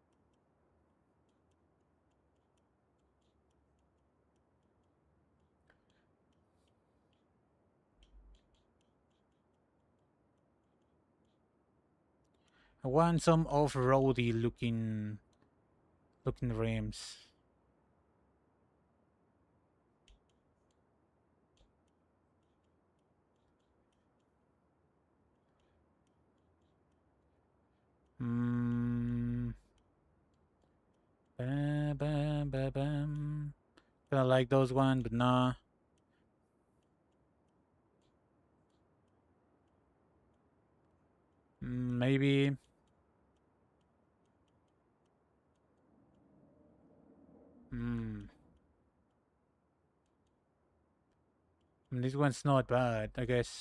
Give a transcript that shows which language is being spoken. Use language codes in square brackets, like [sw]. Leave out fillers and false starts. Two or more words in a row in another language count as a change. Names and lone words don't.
[en] I want some off-roady looking rims. Hmm. Bam, bam, bam, bam. I like those ones, but nah. Maybe. Hmm. This one's not bad, I guess.